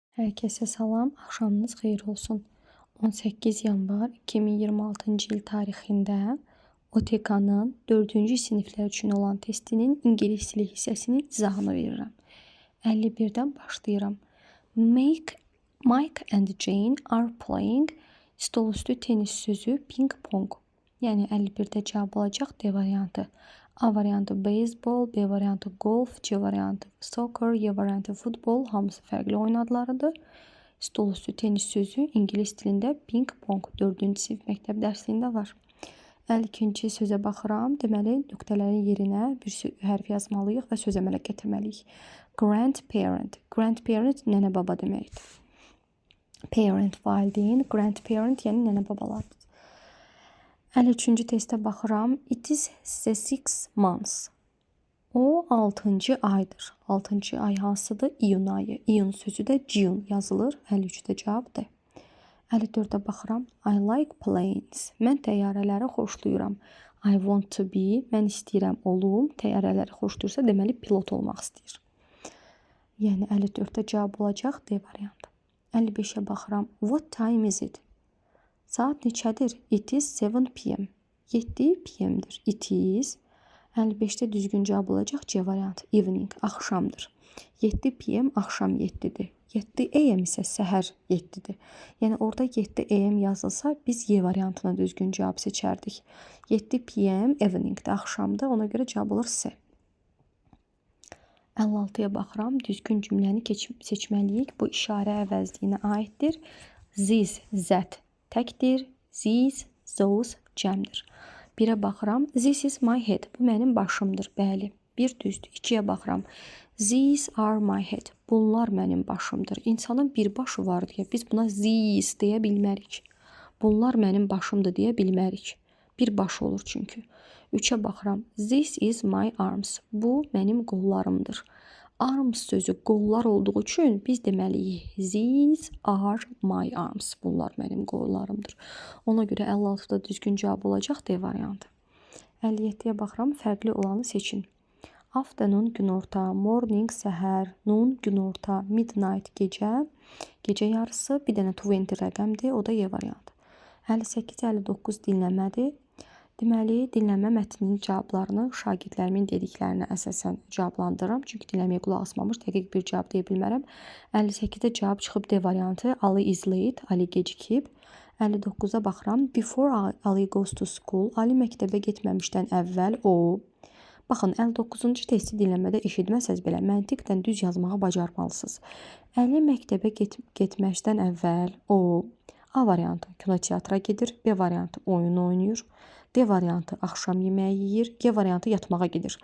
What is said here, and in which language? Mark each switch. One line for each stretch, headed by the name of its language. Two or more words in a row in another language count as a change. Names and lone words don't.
Azerbaijani: Hər kəsə salam, axşamınız xeyir olsun. 18 yanvar 2026-cı il tarixində OTK-nın 4-cü siniflər üçün olan testinin ingilis dili hissəsinin izahını verirəm. 51-dən başlayıram.
English: Mike and Jane are playing
Azerbaijani: stolüstü tenis sözü
English: ping pong.
Azerbaijani: Yəni 51-də cavab olacaq D variantı. A variantı beyzbol, B variantı golf, C variantı soccer, Y variantı futbol. Hamısı fərqli oyun adlarıdır. Stolüstü tenis sözü ingilis dilində
English: ping pong
Azerbaijani: 4-cü sinif məktəb dərsliyində var. 52-ci sözə baxıram. Deməli, nöqtələrin yerinə bir hərf yazmalıyıq və söz əmələ gətirməliyik. Grandparent. Grandparent nənə baba deməkdir. Parent valideyn, grandparent yəni nənə babalardır. 53-cü testə baxıram.
English: It is the 6 months.
Azerbaijani: O 6-cı aydır. 6-cı ay hansıdır? İyun ayı. İyun sözü də June yazılır. 53-də cavabdır. 54-də baxıram.
English: I like planes.
Azerbaijani: Mən təyyarələri xoşlayıram.
English: I want to be.
Azerbaijani: Mən istəyirəm olum. Təyyarələri xoşlayırsa deməli pilot olmaq istəyir. Yəni 54-də cavab olacaq D variantı. 55-ə baxıram.
English: What time is it?
Azerbaijani: Saat neçədir?
English: It is 7 p.m. 7 p.m.dir. It is.
Azerbaijani: 55-də düzgün cavab olacaq C variantı. Evening, axşamdır. 7 p.m. axşam 7-dir. 7 a.m. isə səhər 7-dir. Yəni orada 7 a.m. yazılsa biz Y variantına düzgün cavab seçərdik. 7 p.m. eveningdə axşamdır. Ona görə cavab olur C. 56-ya baxıram. Düzgün cümləni seçməliyik. Bu işarə əvəzliyinə aiddir.
English: This, that
Azerbaijani: təkdir.
English: These, those
Azerbaijani: cəmdir. 1-ə baxıram.
English: This is my head.
Azerbaijani: Bu mənim başımdır. Bəli. 1 düzdür. 2-yə baxıram.
English: These are my head.
Azerbaijani: Bunlar mənim başımdır. İnsanın bir başı var deyə biz buna these deyə bilmərik. Bunlar mənim başımdır deyə bilmərik. Bir baş olur çünki. 3-ə baxıram.
English: This is my arms.
Azerbaijani: Bu mənim qollarımdır. Arms sözü qollar olduğu üçün biz deməliyik.
English: These are my arms.
Azerbaijani: Bunlar mənim qollarımdır. Ona görə 56-da düzgün cavab olacaq D variantı. 57-yə baxıram. Fərqli olanı seçin. Afternoon günorta, morning səhər, noon günorta, midnight gecə, gecə yarısı, bir dənə 20 rəqəmdir, o da Y variantı. 58-59 dinləmədir. Deməli, dinləmə mətninin cavablarını şagirdlərimin dediklərinə əsasən cavablandırıram. Çünki dinləməyə qulaq asmamış, dəqiq bir cavab deyə bilmərəm. 58-də cavab çıxıb D variantı.
English: Ali is late,
Azerbaijani: Ali gecikib. 59-a baxıram.
English: Before Ali goes to school,
Azerbaijani: Ali məktəbə getməmişdən əvvəl o. Baxın, 59-cu testi dinləmədə eşitməsəz belə məntiqdən düz yazmağı bacarmalısınız. Ali məktəbə getməşdən əvvəl o. A variantı kinoteatra gedir, B variantı oyun oynayır, D variantı axşam yeməyi yeyir, G variantı yatmağa gedir.